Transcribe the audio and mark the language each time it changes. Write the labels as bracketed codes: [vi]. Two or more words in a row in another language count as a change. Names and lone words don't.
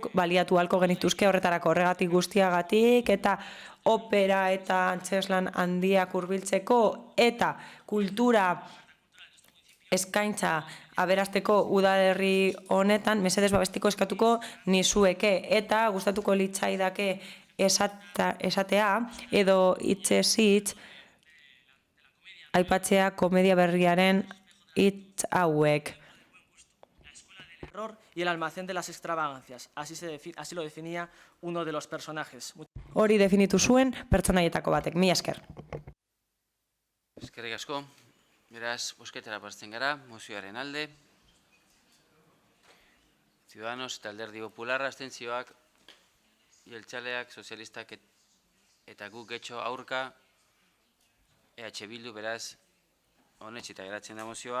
[eu] baliatu halko genituzke horretarako, horregatik guztiagatik eta opera eta antzeslan handiak hurbiltzeko eta kultura eskaintza aberasteko udalerri honetan mesedez babestiko eskatuko nizueke, eta gustatuko litzaidake esatea edo hitzez hitz aipatzea komedia berriaren hitz hauek. [es] Y el almacén de las extravagancias. Así lo definía uno de los personajes. [eu] Hori definitu zuen pertsonaietako batek. Mila esker. Eskerrik asko. Beraz, bozketara pasatzen gara, mozioaren alde. Ciudadanos eta Alderdi Popularra, abstentzioak, jeltzaleak, sozialistak eta guk getxo aurka, EH Bildu, beraz, honetxita geratzen da mozioa.